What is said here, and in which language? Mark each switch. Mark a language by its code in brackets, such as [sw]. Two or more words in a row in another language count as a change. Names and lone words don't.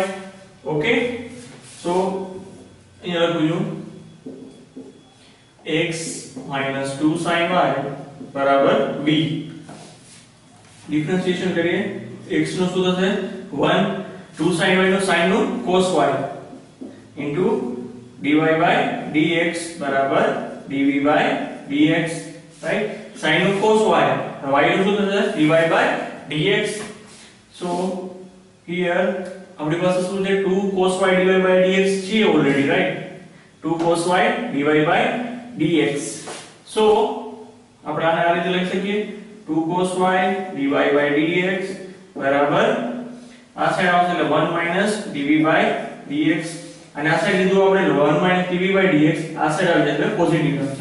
[en] okay, so [gu] અહીંયા લખું છું [en] x 2 sin y [gu] બરાબર v. ડિફરન્શિએશન કરીએ, x નું શું થશે 1, 2 sin y નું sin નું [en] cos y into dy by dx [gu] બરાબર [en] dv by dx, [gu] રાઈટ, sin નું cos y, y નું શું થશે [en] dy by dx. so here [gu] આપણી પાસે શું છે [en] 2 cos y dy by dx [gu] છે ઓલરેડી, રાઈટ, [en] 2 cos y dy by dx. [gu] સો આપણે આને આ રીતે લખી શકીએ [en] 2 cos y dy by dx [gu] બરાબર આ સાઈડ આવશે એટલે [en] 1 minus dv by dx, [gu] અને આ સાઈડ લીધું આપણે [en] 1 minus dv by dx, [gu] આ સાઈડ આવી જશે [en] positive term.